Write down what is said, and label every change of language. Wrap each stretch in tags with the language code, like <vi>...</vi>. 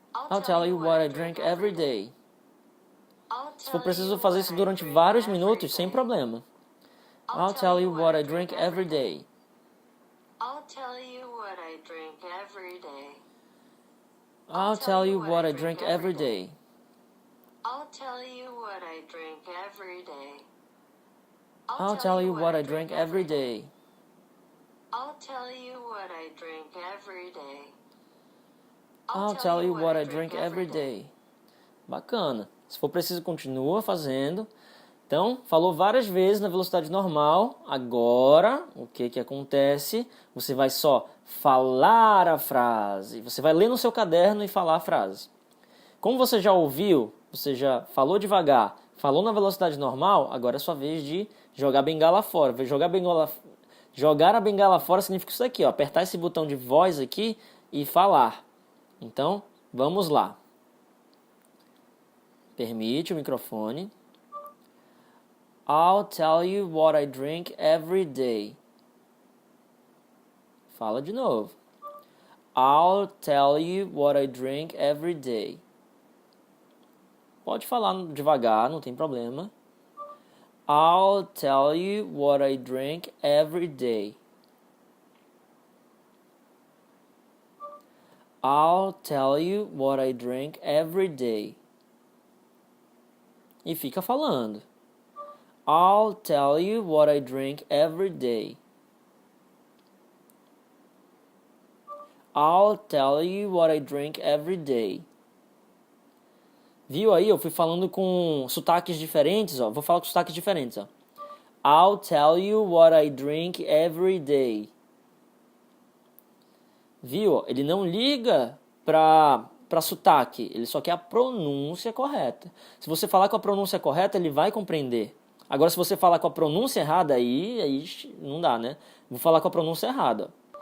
<en>I'll tell you what I drink every day.</en> <pt>Se for preciso fazer isso durante vários minutos, sem problema.</pt> <en>I'll tell you what I drink every day. I'll tell you what I drink every day. I'll tell you what I drink every day. I'll tell you what I drink every day. I'll tell you what I drink every day. I'll tell you what I drink every day. I'll tell you what I drink every day.</en> <pt>Bacana. Se for preciso, continua fazendo. Então, falou várias vezes na velocidade normal. Agora, o que acontece? Você vai só falar a frase. Você vai ler no seu caderno e falar a frase. Como você já ouviu, você já falou devagar, falou na velocidade normal, agora é sua vez de jogar a bengala fora. Jogar a bengala fora significa isso aqui, ó, apertar esse botão de voz aqui e falar. Então, vamos lá. Permite o microfone.</pt> <en>I'll tell you what I drink every day.</en> <pt>Fala de novo.</pt> <en>I'll tell you what I drink every day.</en> <pt>Pode falar devagar, não tem problema.</pt> <en>I'll tell you what I drink every day. I'll tell you what I drink every day.</en> <pt>E fica falando.</pt> <en>I'll tell you what I drink every day. I'll tell you what I drink every day.</en> <pt>Viu aí? Eu fui falando com sotaques diferentes, ó. Vou falar com sotaques diferentes, ó.</pt> <en>I'll tell you what I drink every day.</en> <pt>Viu? Ele não liga para sotaque, ele só quer a pronúncia correta. Se você falar com a pronúncia correta, ele vai compreender. Agora, se você falar com a pronúncia errada, aí não dá, né? Vou falar com a pronúncia errada.</pt>